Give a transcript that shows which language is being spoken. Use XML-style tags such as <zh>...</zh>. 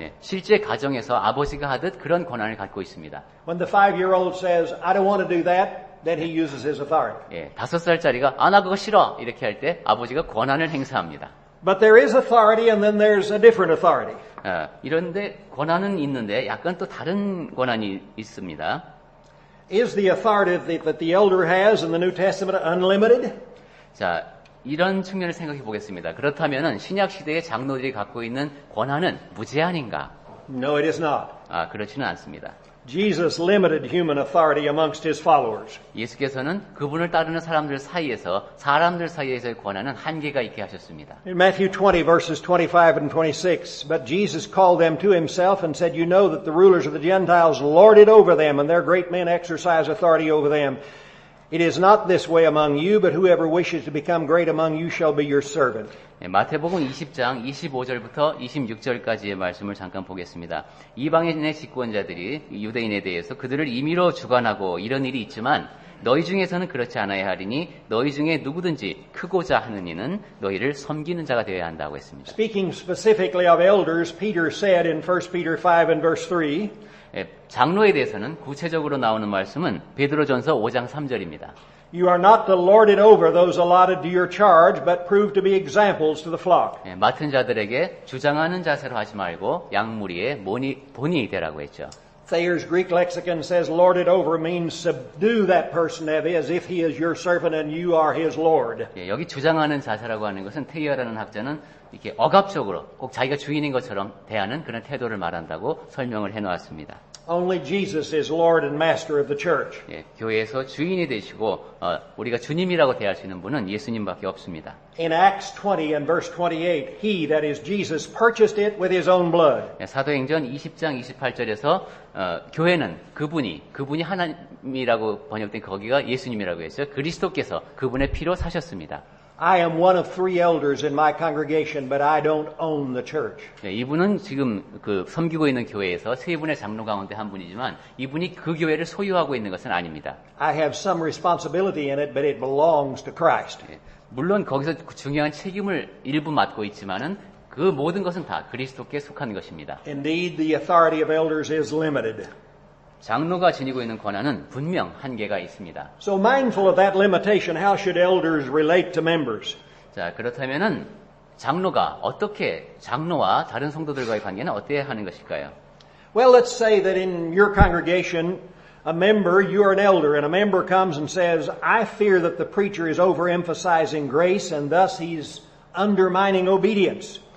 <ko>예, 실제 가정에서 아버지가 하듯 그런 권한을 갖고 있습니다.</ko> <en>When the 5-year-old says, I don't want to do that, then he uses his authority.</en> <ko>예, 5살짜리가 나 그거 싫어 이렇게 할 때 아버지가 권한을 행사합니다.</ko> <en>But there is authority and then there's a different authority.</en> <ko>이런데 권한은 있는데 약간 또 다른 권한이 있습니다.</ko> <en>Is the authority that the elder has in the New Testament unlimited?</en> <ko>자, 이런 측면을 생각해 보겠습니다. 그렇다면은 신약 시대의 장로들이 갖고 있는 권한은 무제한인가?</ko> <en>No, it is not.</en> <ko>그렇지는 않습니다.</ko> <en>Jesus limited human authority amongst his followers.</en> <ko>예수께서는 그분을 따르는 사람들 사이에서의 권한은 한계가 있게 하셨습니다.</ko> <en>In Matthew 20 verses 25 and 26, but Jesus called them to himself and said, you know that the rulers of the Gentiles lord it over them and their great men exercise authority over them. It is not this way among you, but whoever wishes to become great among you shall be your servant.</en> <ko>마태복음 20장 25절부터 26절까지의 말씀을 잠깐 보겠습니다. 이방인의 집권자들이 유대인에 대해서 그들을 임의로 주관하고 이런 일이 있지만 너희 중에서는 그렇지 않아야 하리니 너희 중에 누구든지 크고자 하는 이는 너희를 섬기는 자가 되어야 한다고 했습니다.</ko> <en>Speaking specifically of elders, Peter said in 1 Peter 5 and verse 3,</en> <ko>장로에 대해서는 구체적으로 나오는 말씀은 베드로전서 5장 3절입니다.</ko> <en>You are not to lord it over those allotted to your charge, but prove to be examples to the flock.</en> <ko>맡은 자들에게 주장하는 자세로 하지 말고 양무리의 본이 되라고 했죠.</ko> <en>Thayer's Greek lexicon says lord it over means subdue that person as if he is your servant and you are his lord.</en> <ko>여기 주장하는 자세라고 하는 것은 테이어라는 학자는 이렇게 억압적으로 꼭 자기가 주인인 것처럼 대하는 그런 태도를 말한다고 설명을 해놓았습니다.</ko> <en>Only Jesus is Lord and Master of the church.</en> <ko>교회에서 주인이 되시고 우리가 주님이라고 대할 수 있는 분은 예수님밖에 없습니다.</ko> <en>In Acts 20 and verse 28, he, that is Jesus, purchased it with his own blood.</en> <ko>사도행전 20장 28절에서 교회는 그분이 하나님이라고 번역된 거기가 예수님이라고 했어요. 그리스도께서 그분의 피로 사셨습니다.</ko> <en>I am one of 3 elders in my congregation, but I don't own the church.</en> <ko>네, 이분은 지금 그 섬기고 있는 교회에서 3분의 장로 가운데 한 분이지만 이분이 그 교회를 소유하고 있는 것은 아닙니다.</ko> <en>I have some responsibility in it, but it belongs to Christ.</en> <ko>네, 물론 거기서 중요한 책임을 일부 맡고 있지만은 그 모든 것은 다 그리스도께 속한 것입니다.</ko> <en>Indeed, the authority of elders is limited.</en> <ko>장로가 지니고 있는 권한은 분명 한계가 있습니다.</ko> <en>So mindful of that limitation, how should elders relate to members?</en> <ko>자, 그렇다면은 장로가 어떻게 장로와 다른 성도들과의 관계는 어때야 하는 것일까요?</ko> <en>Well, let's say that in your congregation, a member, you are an elder, and a member comes and says, I fear that the preacher is overemphasizing grace and thus he's undermining obedience.</en>